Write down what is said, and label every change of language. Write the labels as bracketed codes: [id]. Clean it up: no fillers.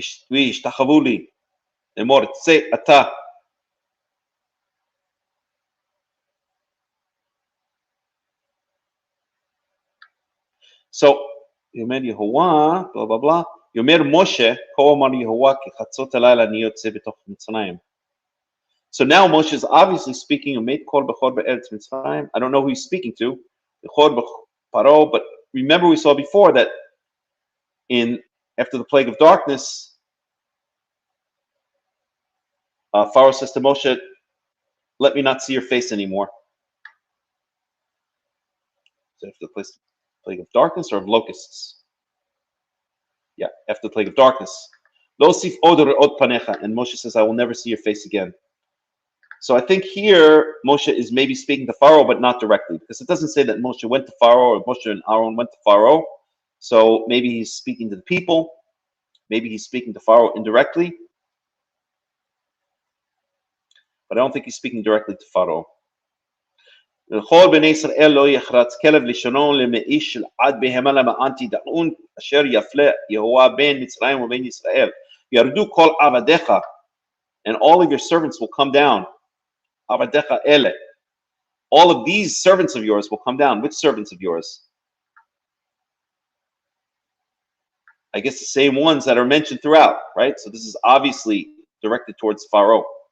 [he] וישתחוו לי לאמור צא אתה [en] So, [he] יאמר יהוה, [en] blah blah blah, [he] יאמר משה, כה אמר יהוה כי חצות הלילה אני יוצא בתוך מצרים. [en] So now Moshe is obviously speaking, [he] Umet kol bechor be'eretz Mitzrayim. [en] I don't know who he's speaking to, [he] bechor paro, [en] but remember we saw before that after the plague of darkness, Pharaoh says to Moshe, let me not see your face anymore. So after the plague of darkness or of locusts? Yeah, after the plague of darkness. [he] Lo sif od re'ot panecha, [en] and Moshe says, I will never see your face again. So I think here Moshe is maybe speaking to Pharaoh, but not directly, because it doesn't say that Moshe went to Pharaoh or Moshe and Aaron went to Pharaoh. So maybe he's speaking to the people. Maybe he's speaking to Pharaoh indirectly. But I don't think he's speaking directly to Pharaoh. [he] לכל בני ישראל לא יחרץ כלב לשונו למאיש של עד בהמה למען תדעון אשר יפלה יהוה בין מצרים ובין ישראל. ירדו כל עבדיך, [en] and all of your servants will come down. [he] עבדיך אלה. [en] All of these servants of yours will come down. Which servants of yours? I guess the same ones that are mentioned throughout, right? So this is obviously directed towards Pharaoh.